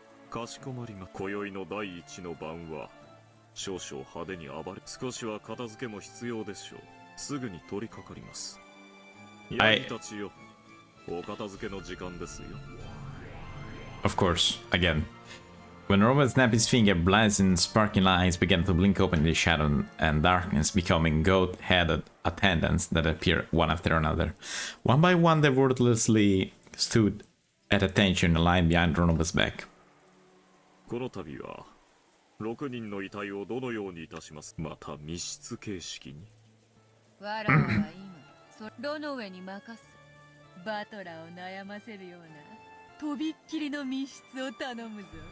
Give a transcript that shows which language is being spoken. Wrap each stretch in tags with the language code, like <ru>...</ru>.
<ja>かしこまりま。今宵の第一の晩は少々派手に暴れ、少しは片付けも必要でしょう。すぐに取り掛かります。ヤギたちよ、お片付けの時間ですよ。</ja> <en>Of course, again. When Robert snapped his finger, blazing sparking lights began to blink open in the shadow and darkness, becoming goat-headed attendants that appeared one after another. One by one, they wordlessly stood at attention in a line behind Ronova's back.</en> <ja>この度は6人の遺体をどのようにいたします。また密室形式に。わらわは今ロノウェに任す。バトラーを悩ませるようなとびっきりの密室を頼むぞ。</ja>